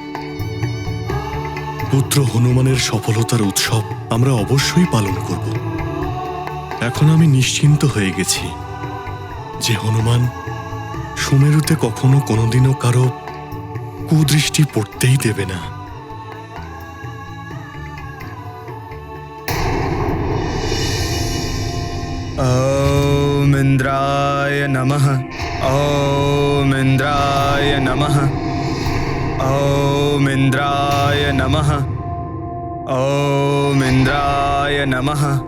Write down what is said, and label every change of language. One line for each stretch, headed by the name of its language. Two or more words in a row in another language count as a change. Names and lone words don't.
Bangla: পুত্র হনুমানের সফলতার উৎসব আমরা অবশ্যই পালন করব। এখন আমি নিশ্চিন্ত হয়ে গেছি যে হনুমান সুমেরুতে কখনো কোনোদিনও কারো কুদৃষ্টি পড়তেই দেবে না।
Sanskrit: ॐ इन्द्राय नमः। ॐ इन्द्राय नमः। ॐ इन्द्राय नमः। ॐ इन्द्राय नमः।